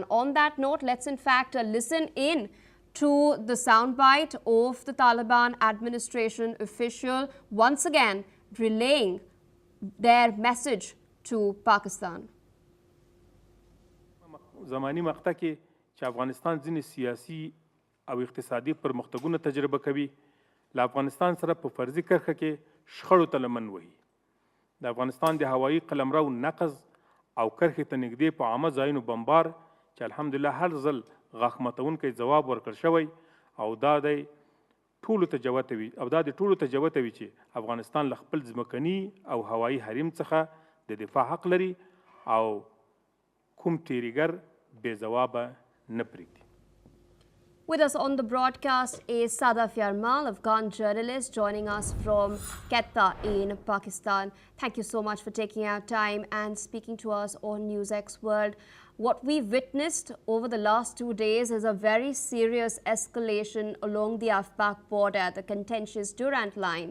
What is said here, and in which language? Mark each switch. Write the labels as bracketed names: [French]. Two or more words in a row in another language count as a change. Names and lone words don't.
[English] On that note, let's in fact listen in to the soundbite of the Taliban administration official once again relaying their message to Pakistan. [Pashto] زمانی مقطع کې چې افغانستان ځینې سیاسي او اقتصادي پرمختګونه تجربه کوي له افغانستان سره په فرضي کرښه کې شخړو ته لمن وهي د افغانستان د هوایي قلمرو نقض او کرښې ته نږدې په عامه ځایونو بمبار چې الحمدلله هر ځل غاښ ماتونکی ځواب ورکړل شوی او دا د ټولو ته جوته وي چې افغانستان له خپل ځمکني او هوایي حریم څخه د دفاع حق لري او کوم تیریګر بې ځوابه نه پرېږدي. [English] With us on the broadcast is Sadaf Yarmal, Afghan journalist, joining us from Quetta in Pakistan. Thank you so much for taking out time and speaking to us on NewsX World. What we've witnessed over the last 2 days is a very serious escalation along the Afpak border, the contentious Durand line.